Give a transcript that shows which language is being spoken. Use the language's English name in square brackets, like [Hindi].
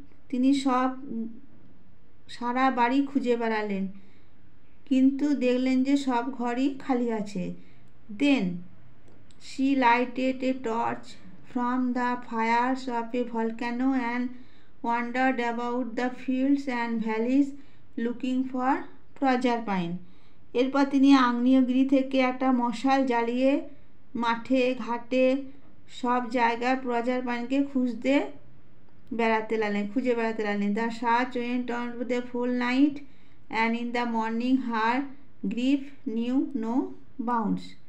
[Bangla] তিনি সারা বাড়ি খুঁজে বেড়ালেন, কিন্তু দেখলেন যে সব ঘরই খালি আছে। [English] Then she lighted a torch from the fires of a volcano and wandered about the fields and valleys looking for Proserpine. [Bangla] এরপর তিনি আগ্নেয়গিরি থেকে একটা মশাল জ্বালিয়ে মাঠে ঘাটে সব জায়গায় প্রজারপাইনকে খুঁজে বেড়াতে লাগলেন। [English] The search went on to the full night and in the morning her grief knew no bounds.